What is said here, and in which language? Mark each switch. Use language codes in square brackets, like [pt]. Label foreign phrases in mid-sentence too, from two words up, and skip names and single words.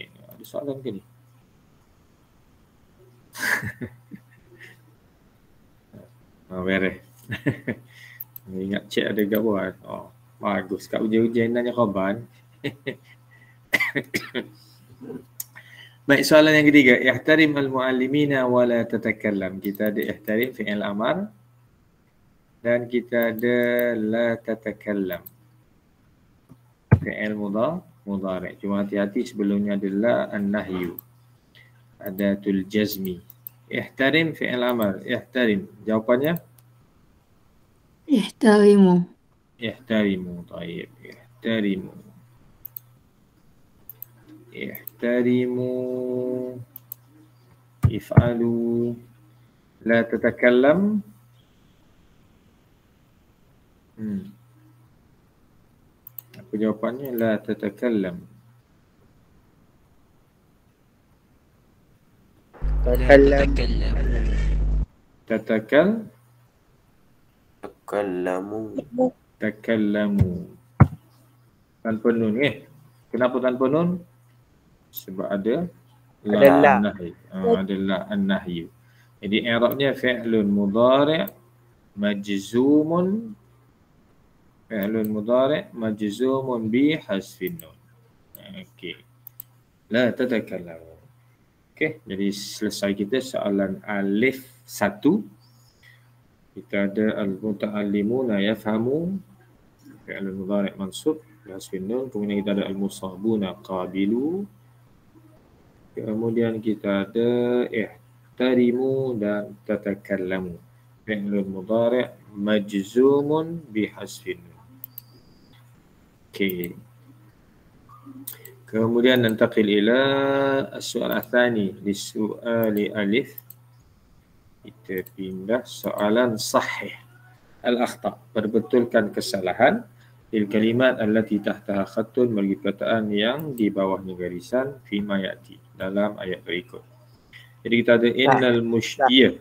[ms] Ada soalan ke ni? Beres. Ingat cek ada gambar. Oh, bagus. Kat ujian-ujian nanya khabar. Baik, soalan yang ketiga. [ar] احترم المعلمين ولا تتكلم. [ms] Kita ada [ar] احترم فعل أمر [ms] dan kita ada [ar] لا تتكلم. فعل مضارع'. [ms] Cuma hati-hati sebelumnya adalah an-nahyu. [ar] أداة الجزم. احترم فعل أمر. احترم. Jawapannya? احترموا احترموا. طيب. احترموا. احترموا. افعلوا. لا تتكلم. [ms] Apa jawapannya? [ar] لا تتكلم. Takallam. Takallamu. [ms] Tanpa nun Kenapa tanpa nun? Sebab ada Adalah. [ar] an-nahyi. Adalah an-nahyu. Jadi i'rabnya فعل مضارع مجزوم. فعل مضارع مجزوم بحذف النون. Okey. لا تتكلموا. [ms] Okey, jadi selesai kita soalan alif 1. Kita ada [ar] المتعلمون يفهموا فعل مضارع منصوب بحذف النون. [ms] Kemudian kita ada [ar] المصابون قابلوا. [ms] Kemudian kita ada ihtarimu dan tatakallamu. [ar] فعل مضارع مجزوم بحذف النون. [ms] Okey. [ar] Kemudian ننتقل إلى السؤال الثاني لسؤال ألف. [ms] Kita pindah soalan sahih. Al-akhta', perbetulkan kesalahan [ar] للكلمات التي تحتها خط, [ms] bagi perkataan yang di bawahnya garisan [ar] فيما يأتي, [ms] dalam ayat berikut. Jadi kita ada [ar] إن المشية.